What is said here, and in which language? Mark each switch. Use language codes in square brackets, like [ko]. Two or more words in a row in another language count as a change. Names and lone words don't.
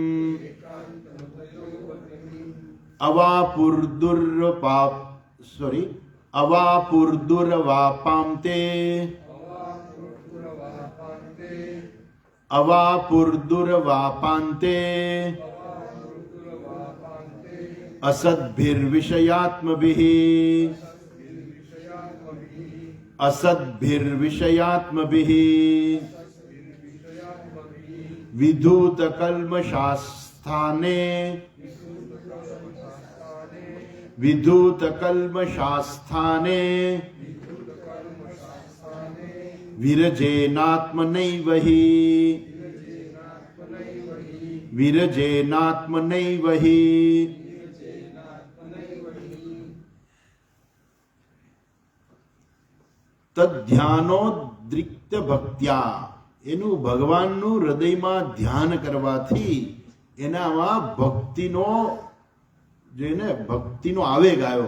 [sa] अवापुर्दुर्वापांते अवापुर्दुर्वापांते असद्भिर्विषयात्मभिः असद्भिर्विषयात्मभिः विधूतकल्मषास्थाने विधूतकल्मषास्थाने विरजेनात्मनैव हि विरजेनात्मनैव हि तद्ध्यानोद्रिक्त भक्त्या, [gu] એનું ભગવાનનું હૃદયમાં ધ્યાન કરવાથી એનામાં ભક્તિનો જેને ભક્તિનો આવેગ આવ્યો.